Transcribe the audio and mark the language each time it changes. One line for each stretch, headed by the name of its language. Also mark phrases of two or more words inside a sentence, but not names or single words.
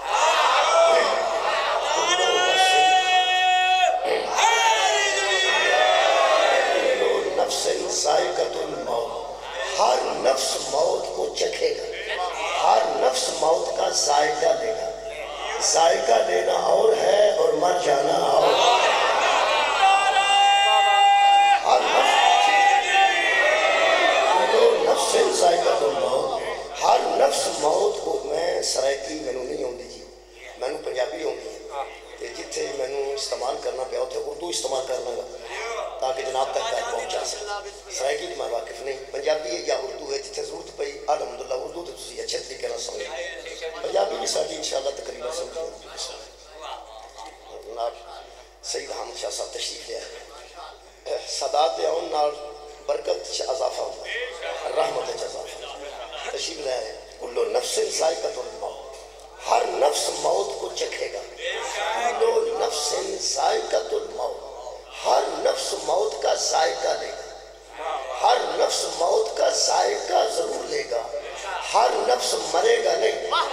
Arabic: نفس ذائقۃ الموت
Urdu: ہر نفس موت کو چکھے گا ہر نفس موت کا ذائقہ لے گا ذائقہ لینا اور ہے اور مر جانا اور
Arabic: ذائقۃ الموت
Urdu: ہر نفس موت کو
Punjabi: میں سرائکی مینوں نہیں ہوندی جی مینوں پنجابی ہوندی ہے تے جتھے مینوں استعمال کرنا پیا اتھے
Urdu: اردو استعمال کر لوں گا تاکہ جناب تک بات پہنچا سکے
Punjabi: سرائکی میں واقف نہیں پنجابی ہے یا اردو ہے جتھے ضرورت پئی الحمدللہ اردو تے تسی اچھے طریقے نال سمجھ پنجابی بھی ساری انشاءاللہ تقریبا سمجھ جناب سید حامد شاہ صاحب
Urdu: تشریف لے آئے سادات دے اون نال برکت اضافہ ہوتا ہے رحمت اضافہ تشریف لے آئے
Arabic: کل نفس ذائقۃ الموت
Urdu: ہر نفس موت کو چکھے گا
Arabic: کل نفس ذائقۃ الموت
Urdu: ہر نفس موت کا ذائقہ لے گا ہر نفس موت کا ذائقہ ضرور لے گا ہر نفس مرے گا نہیں